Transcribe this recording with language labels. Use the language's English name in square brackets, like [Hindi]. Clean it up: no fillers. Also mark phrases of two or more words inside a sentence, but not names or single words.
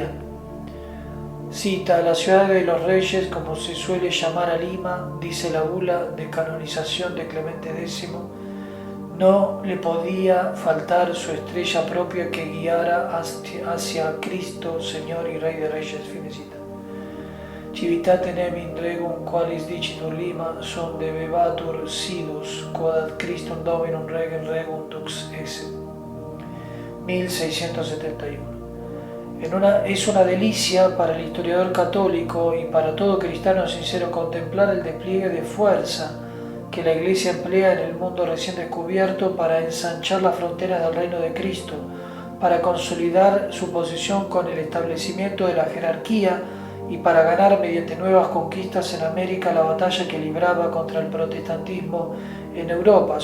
[Spanish] Cita: la ciudad de los reyes, como se suele llamar a Lima, dice la bula de canonización de Clemente X, no le podía faltar su estrella propia que guiara hacia Cristo, Señor y Rey de Reyes. Fin de cita. [Latin] Civitate nebim regum qualis dicitur Lima, son debebatur sidus, quod ad Christum Dominum regum dux esse. [Spanish] 1671. Es una delicia para el historiador católico y para todo cristiano sincero contemplar el despliegue de fuerza que la Iglesia emplea en el mundo recién descubierto para ensanchar las fronteras del reino de Cristo, para consolidar su posición con el establecimiento de la jerarquía y para ganar mediante nuevas conquistas en América la batalla que libraba contra el protestantismo en Europa.